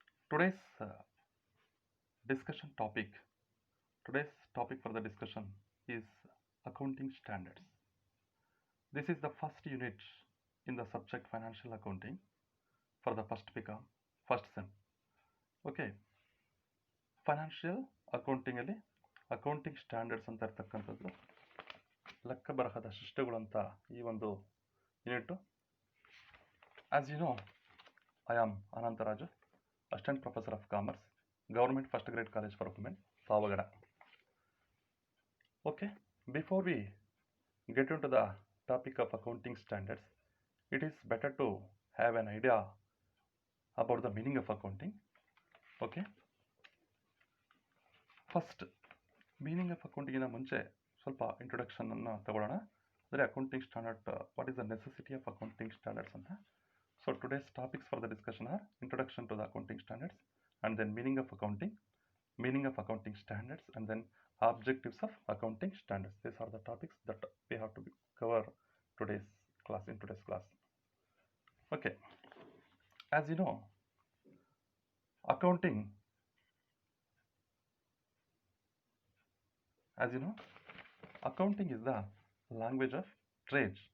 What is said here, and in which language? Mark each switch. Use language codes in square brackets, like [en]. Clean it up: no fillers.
[en] Today's discussion topic. Today's topic for the discussion is accounting standards. This is the first unit in the subject financial accounting for the first sem. [kn] Okay, financial ಅಕೌಂಟಿಂಗಲ್ಲಿ accounting standards ಅಂತ ಇರ್ತಕ್ಕಂಥದ್ದು ಲೆಕ್ಕ ಬರಹದ ಶಿಷ್ಟಗಳು ಅಂತ ಈ ಒಂದು unit. [en] As you know, I am Anantaraju, Assistant Professor of Commerce, Government First Grade College for Women, Pavagada. Okay, before we get into the topic of accounting standards, it is better to have an idea about the meaning of accounting. [kn] Okay, [en] first meaning of ಅಕೌಂಟಿಂಗಿನ [kn] ಮುಂಚೆ ಸ್ವಲ್ಪ ಇಂಟ್ರೊಡಕ್ಷನನ್ನು ತಗೊಳ್ಳೋಣ. [en] ಅಂದರೆ accounting standard, what is the necessity of accounting standards ಅಂತ. So today's topics for the discussion are introduction to the accounting standards, and then meaning of accounting standards, and then objectives of accounting standards. These are the topics that we have to cover in today's class. Okay, as you know, accounting is the language of trade.